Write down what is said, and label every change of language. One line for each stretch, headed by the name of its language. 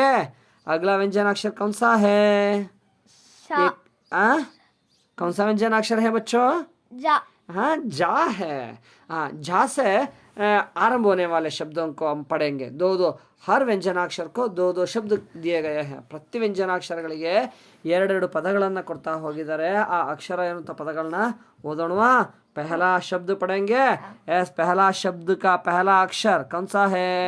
Hindi: अगला व्यंजनाक्षर कौन सा है? शा कौन सा व्यंजनाक्षर है बच्चों? जा हाँ जा है। हाँ झा से आरंभ होने वाले शब्दों को हम पढ़ेंगे। दो दो हर ವ್ಯಂಜನಾಕ್ಷರ को दो दो शब्द दिए गए हैं।
Kannada: ಪ್ರತಿ ವ್ಯಂಜನಾಕ್ಷರಗಳಿಗೆ ಎರಡೆರಡು ಪದಗಳನ್ನು ಕೊಡ್ತಾ ಹೋಗಿದ್ದಾರೆ। ಆ ಅಕ್ಷರ ಎನ್ನುವಂಥ ಪದಗಳನ್ನ ಓದೋಣವಾ।
Hindi: पहला शब्द पढ़ेंगे। एस पहला शब्द का पहला अक्षर कौन सा है?